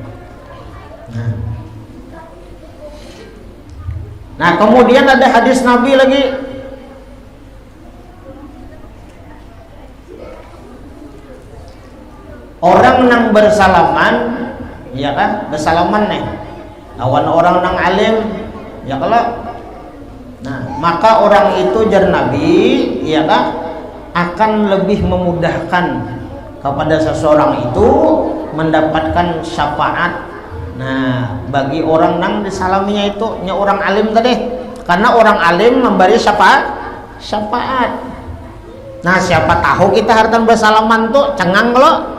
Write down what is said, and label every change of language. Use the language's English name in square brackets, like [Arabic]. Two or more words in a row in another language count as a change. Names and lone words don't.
[Banjar] Nah, kemudian ada hadis Nabi lagi. Orang yang bersalaman, ya kan, bersalaman nih lawan orang nang alim, ya kalau, nah maka orang itu jar Nabi, ya kan, akan lebih memudahkan kepada seseorang itu mendapatkan syafaat. Nah, bagi orang nang disalaminya itu nya orang alim tadi, karena orang alim memberi syafaat. Nah, siapa tahu kita hartan bersalaman tuh cengang lo.